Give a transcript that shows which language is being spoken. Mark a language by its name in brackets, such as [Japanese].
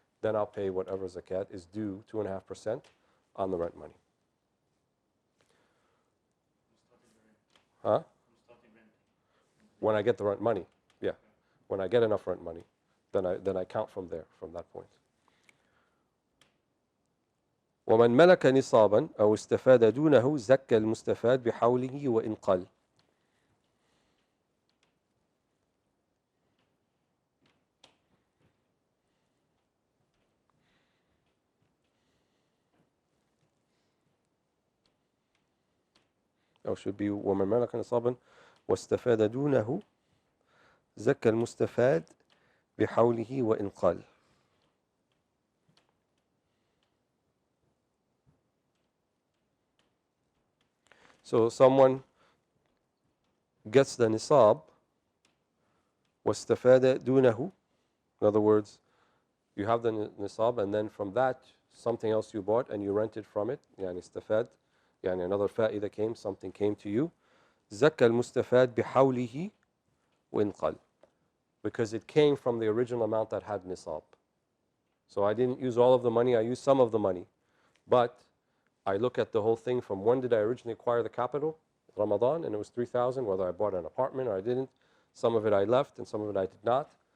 [English] Then I'll pay whatever zakat is due, 2.5% on the rent money. Huh? When I get the rent money, yeah. When I get enough rent money, then I count from there, from that point. [Arabic] ومن ملك نصابا أو استفاد دونه زكى المستفاد بحوله وإن قل. أو [English] should be [Arabic] ومن ملك نصابا واستفاد دونه زكى المستفاد بحوله وإن قل. [English] So someone gets the nisab, [Arabic] واستفاد دونه. [English] In other words, you have the nisab, and then from that, something else you bought and you rented from it. [Arabic] يعني استفاد, يعني [English] another fa'ida came, something came to you. [Arabic] زكى المستفاد بحوله وإن قل. [English] Because it came from the original amount that had nisab. So I didn't use all of the money, I used some of the money. But I look at the whole thing from when did I originally acquire the capital? Ramadan, and it was 3,000, whether I bought an apartment or I didn't. Some of it I left and some of it I did not.